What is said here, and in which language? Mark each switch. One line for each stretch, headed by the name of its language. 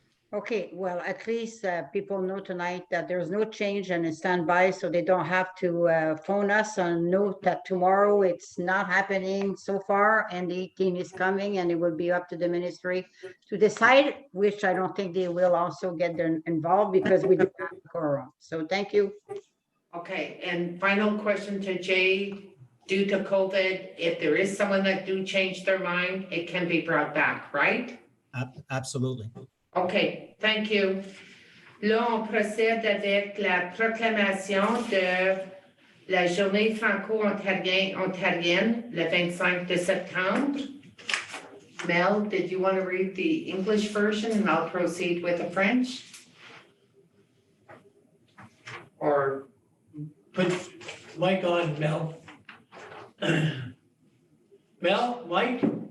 English: Okay, well, at least people know tonight that there's no change and it's standby, so they don't have to phone us and note that tomorrow it's not happening so far, and the 18th is coming, and it will be up to the ministry to decide, which I don't think they will also get them involved, because we do have a quorum. So thank you. Okay, and final question to Jay. Due to COVID, if there is someone that do change their mind, it can be brought back, right? Absolutely. OK, thank you.
French: Là, on procède avec la proclamation de la journée franco-ontarienne, le 25 de septembre.
English: Mel, did you want to read the English version, and I'll proceed with the French? Or Put mic on, Mel. Mel, Mike?